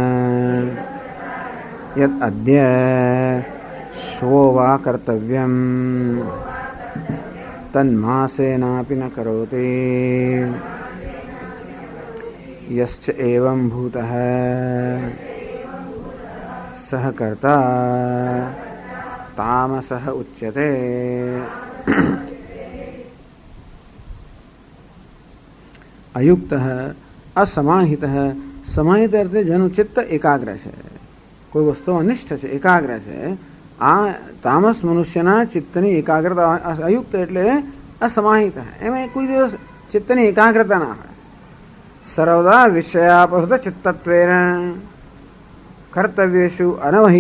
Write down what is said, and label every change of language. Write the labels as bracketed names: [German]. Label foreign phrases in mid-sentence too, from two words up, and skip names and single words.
[Sanskrit] यत् अद्य श्वो वा कर्तव्यं तन्मासेनापि न करोति यश्च एवं भूतः सह कर्ता तामसः उच्यते। अयुक्तः असमाहितः समाहित अर्थे [Gujarati] જેનું ચિત્ત એકાગ્ર છે, કોઈ વસ્તુ અનિષ્ઠ છે, એકાગ્ર છે. આ તામસ મનુષ્યના ચિત્તની એકાગ્રતા અયુક્ત એટલે અસમાહિત. એમાં કોઈ દિવસ ચિત્તની એકાગ્રતા ના હોય. [Sanskrit] સર્વદા વિષયાપહૃત ચિત્તત્વેન કર્તવ્યેષુ અનવહિત.